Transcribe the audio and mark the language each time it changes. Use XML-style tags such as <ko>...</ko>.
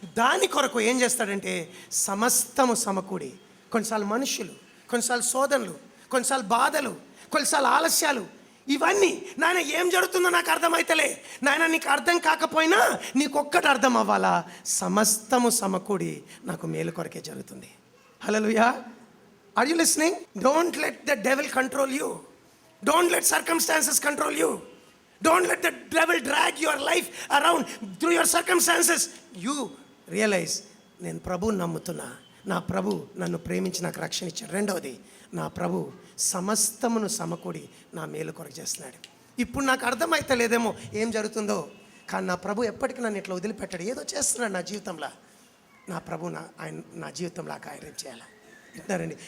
<te>దాని కొరకు ఏం చేస్తాడంటే సమస్తము సమకూడి, కొన్నిసార్లు మనుషులు, కొన్నిసార్లు శోధనలు, కొన్నిసార్లు బాధలు, కొన్నిసార్లు ఆలస్యాలు, ఇవన్నీ నాయన ఏం జరుగుతుందో నాకు అర్థమైతలే. నాయన నీకు అర్థం కాకపోయినా నీకొక్కటి అర్థం అవ్వాలా, సమస్తము సమకూడి నాకు మేలు కొరకే జరుగుతుంది.</te> <en>Hallelujah. Are you listening? Don't let the devil control you. Don't let circumstances control you. Don't let the devil drag your life around through your circumstances. You realize,</en> <te>నేను ప్రభువుని నమ్ముతున్నా, నా ప్రభు నన్ను ప్రేమించి నాకు రక్షణ ఇచ్చాడు. రెండవది, నా ప్రభు సమస్తమును సమకూడి నా మేలు కొరకు చేస్తున్నాడు. ఇప్పుడు నాకు అర్థమైతలేదేమో ఏం జరుగుతుందో, కానీ నా ప్రభు ఎప్పటికీ నన్ను ఇట్లా వదిలిపెట్టాడు. ఏదో చేస్తున్నాడు నా జీవితంలో. నా ప్రభు ఆయన నా జీవితంలో ఆ కార్యం చేయాలి. వింటున్నారండి?</te>